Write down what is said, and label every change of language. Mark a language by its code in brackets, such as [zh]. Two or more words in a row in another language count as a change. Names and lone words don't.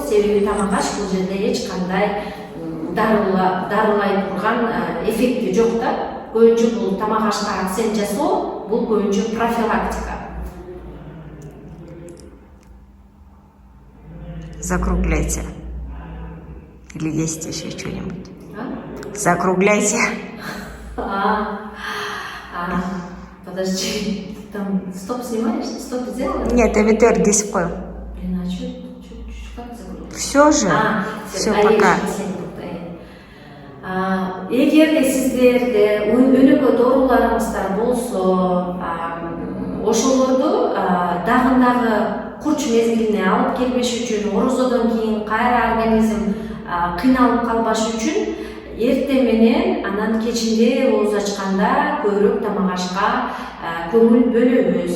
[ky] Себеби тамак аш бул жерде эч кандай дарылай турган эффекти жок да. Көбүнчө бул тамак ашка акцент жасоо, бул көбүнчө профилактика. [ru] Закругляйте. Или есть еще что-нибудь? Закругляйте. Подожди, там стоп снимаешь? Стоп сделала? [ky] Нет, эмиттер кесип коем. [ru] Блин, а что как закруглить? Все же. Все, пока. [ky] Эгерде сиздерде өнөкөт ооруларыңыздар болсо, ошолорду дагы курч мезгилине алып келбеш үчүн, орозодон кийин кайра организм кыйналып калбаш үчүн эртең менен анан кечинде ооз ачканда көбүрөөк тамак ашка көңүл бөлөбүз.